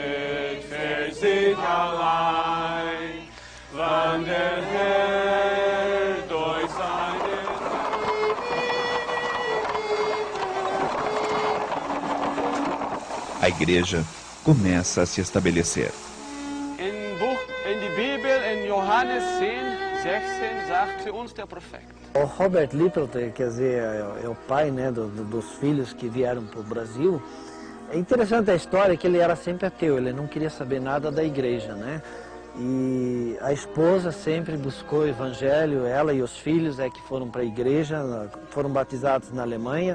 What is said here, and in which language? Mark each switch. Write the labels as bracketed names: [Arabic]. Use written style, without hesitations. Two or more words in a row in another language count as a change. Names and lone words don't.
[Portuguese] A igreja começa a se estabelecer. [German] Johannes 10, 16 sagt für uns der Prophet. [Portuguese] O Robert Lippelt, quer dizer, é o pai, né, dos filhos que vieram para o Brasil. É interessante a história que ele era sempre ateu, ele não queria saber nada da igreja, né? E a esposa sempre buscou o Evangelho, ela e os filhos que foram para a igreja, foram batizados na Alemanha.